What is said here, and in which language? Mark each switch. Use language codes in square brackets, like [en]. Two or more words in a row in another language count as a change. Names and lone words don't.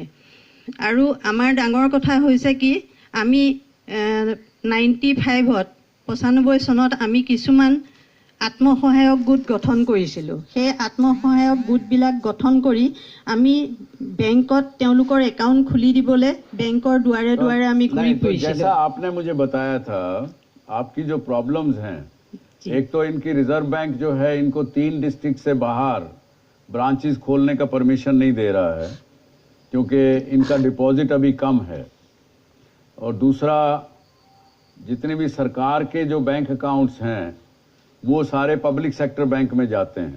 [as] আৰু আমাৰ ডাঙৰ কথা হৈছে কি, আমি 95 চনত আমি কিছুমান আত্মসহায়ক গোট গঠন কৰিছিলোঁ। সেই আত্মসহায়ক গোটবিলাক গঠন কৰি আমি বেংকত তেওঁলোকৰ একাউণ্ট খুলি দিবলৈ বেংকৰ দুৱাৰে দুৱাৰে আমি ঘূৰি ফুৰিছিলোঁ। [hi] जैसा आपने मुझे बताया था, आपकी जो प्रॉब्लम्स हैं, एक तो इनकी रिजर्व बैंक जो है इनको 3 डिस्ट्रिक्ट से बाहर ब्रांचेस खोलने का परमिशन नहीं दे रहा है क्योंकि इनका डिपॉजिट अभी कम है। और दूसरा, जितने भी सरकार के जो [en] bank accounts [hi] हैं वो सारे [en] public sector bank [hi] में जाते हैं।